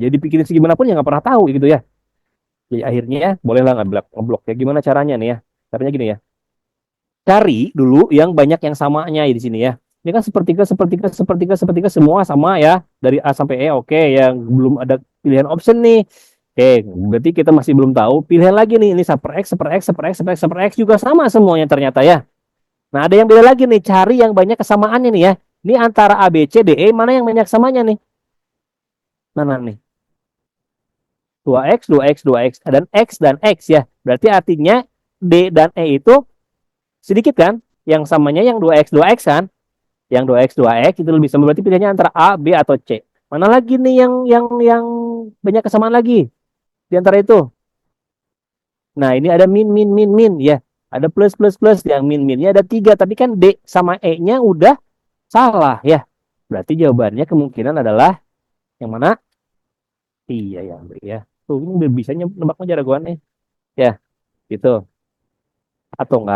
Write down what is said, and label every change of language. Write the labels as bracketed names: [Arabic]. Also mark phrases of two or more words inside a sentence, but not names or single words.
[Indonesian] Jadi pikirin segimana pun ya nggak pernah tahu gitu ya. Jadi akhirnya bolehlah ngeblok ya. Gimana caranya nih ya? Caranya gini ya. Cari dulu yang banyak yang samanya di sini ya. Ini kan sepertiga, sepertiga, sepertiga, sepertiga semua sama ya. Dari A sampai E, oke. Yang belum ada pilihan option nih. Oke, berarti kita masih belum tahu. Pilihan lagi nih, ini super X, super X, super X, super X, super X juga sama semuanya ternyata ya. Nah, ada yang beda lagi nih, cari yang banyak kesamaannya nih ya. Ini antara A, B, C, D, E, mana yang banyak samanya nih? Mana nih? 2X, 2X, 2X, dan X ya. Berarti artinya D dan E itu sedikit kan? Yang samanya yang 2X, 2X kan? Yang 2X, 2X itu lebih sama. Berarti pilihannya antara A, B, atau C. Mana lagi nih yang banyak kesamaan lagi di antara itu? Nah, ini ada min, min, min, min ya. Ada plus, plus, plus. Yang min, minnya ada 3. Tapi kan D sama E-nya udah salah ya. Berarti jawabannya kemungkinan adalah yang mana? Iya ya, ya. Tuh ini bisa nebaknya jagoannya. Ya, gitu. Atau enggak?